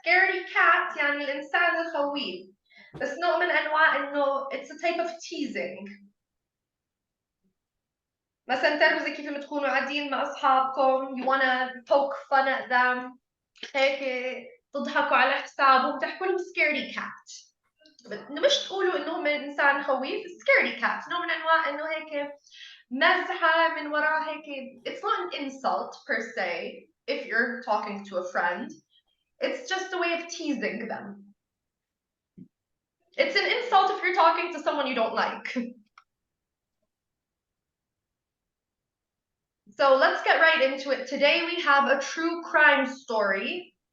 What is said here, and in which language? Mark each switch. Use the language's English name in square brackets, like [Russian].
[Arabic] scaredy cat يعني الإنسان الخويف. بس نوع من أنواع إنه [English] it's a type of teasing. [Arabic] مثلا تعرفوا زي كيف لما تكونوا قاعدين مع أصحابكم [English] you wanna poke fun at them [Arabic] هيك تضحكوا على حسابهم تحكوا لهم scaredy cat. مش تقولوا إنه هم إنسان خويف. scaredy cat نوع من أنواع إنه هيك مزحة من وراء هيك. [English] It's not an insult per se if you're talking to a friend. It's just a way of teasing them. It's an insult if you're talking to someone you don't like. So let's get right into it. Today we have a true crime story.